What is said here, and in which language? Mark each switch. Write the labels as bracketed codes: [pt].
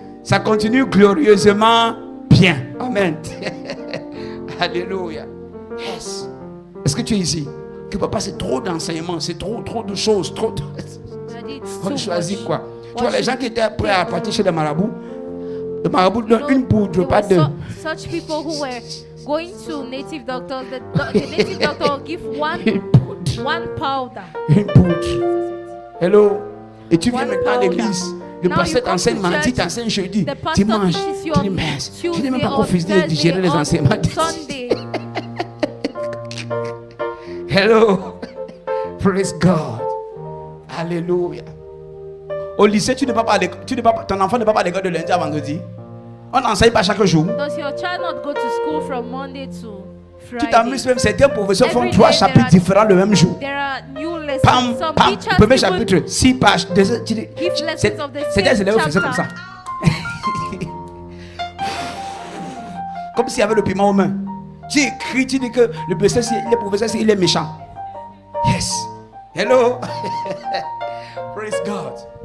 [fr] Ça continue glorieusement bien. Amen. Alléluia. Yes. Est-ce que tu es ici? Que papa, c'est trop d'enseignements, c'est trop de choses, trop. On choisit quoi? Tu vois, les gens qui étaient prêts à partir chez les marabouts, le marabout donne une poudre, pas deux. [en] Such people who were going to native doctors, the native doctor will give one powder. [fr] Une poudre. Hello. Et tu viens maintenant à l'église. Le pasteur t'enseigne mardi, t'enseigne jeudi, dimanche, tu dis messe. Tu n'es même pas confusé de digérer les enseignements. [en] Hello. Praise God. Alléluia. [fr] Au lycée, ton enfant ne va pas à l'école de lundi à vendredi. On n'enseigne pas chaque jour. [en] Does your child not go to school from Monday to Friday? [fr] Tu t'amuses même, certains professeurs font 3 chapitres différents le même jour. [en] There are new lessons. [fr] Pam, pam, premier chapitre, 6 pages. C'est des élèves faisaient comme ça. Comme s'il y avait le piment aux mains. Tu écris, tu dis que le professeur, il est méchant. [en] Yes. Hello. Praise God.